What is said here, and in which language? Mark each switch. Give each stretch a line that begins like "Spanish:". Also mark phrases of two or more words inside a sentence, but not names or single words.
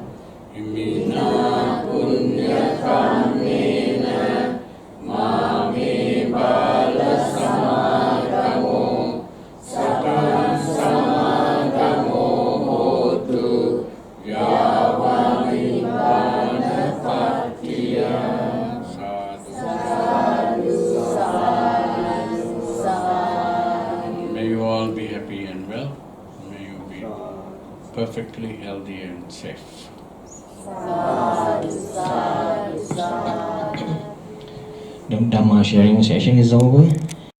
Pali: Imina Punya Kammena Mame Bala Samagamo Satam Samagamo Hotu Yava Nibbana Patya.
English: May you all be happy and well. May you be perfectly healthy and safe. The Dhamma sharing session is over.